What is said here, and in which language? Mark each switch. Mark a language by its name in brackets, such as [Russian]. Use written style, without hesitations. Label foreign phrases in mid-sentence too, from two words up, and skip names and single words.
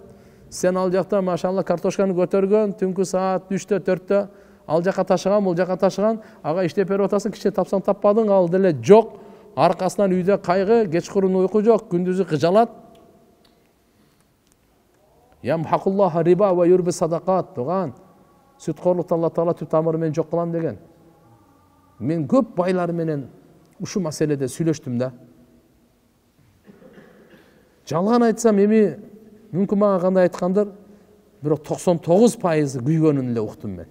[Kyrgyz] Сен ал жакта машалла картошканы көтөргөн, түнкү саат 3-тө 4-тө ал жака ташыган, бул жака ташыган, ага иштеп берип атасың, киче тапсаң таппадың, ал деле жок. Аркасынан үйдө кайгы, кечкурун уйку жок, күндүзү кыжалат. [Arabic] يمحق الله الربا ويربي الصدقات туган. [Kyrgyz] Сүткорлукту Алла Таала түп тамыры менен жок кылам деген. Мен көп байлар менен ушу маселеде сүйлөштүм да. Жалган айтсам эми мүмкүн мага кандай айткандыр, бирок 99% күйгөнүн эле уктум мен.